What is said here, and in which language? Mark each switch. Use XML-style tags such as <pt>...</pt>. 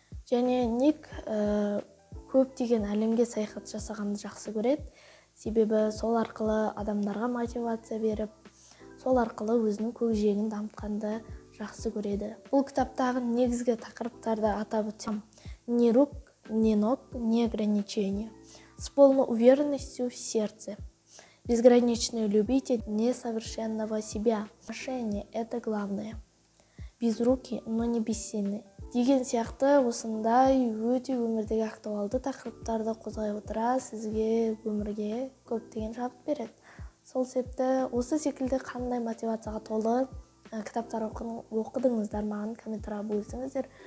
<kk>Және Ник көптеген әлемге саяхат жасағанды жақсы көреді. Себебі сол арқылы адамдарға мотивация беріп, сол арқылы өзінің көкжиегін дамытқанды жақсы көреді. Бұл кітаптағы негізгі тақырыптарды атап өтсем:</kk> <ru>ни рук, ни ног, ни ограничения. С полной уверенностью в сердце. Безгранично любите несовершенного себя. Отношения – это главное. Без руки, но не бессильны.</ru> <kk>Деген сияқты осындай өте өмірдегі актуалды тақырыптарды қозғай отыра сізге өмірге көптеген шабыт береді. Сол себепті осы секілді қандай мотивацияға толы кітаптар оқыдыңыздар, маған комментарийға бөлісіңіздер.</kk>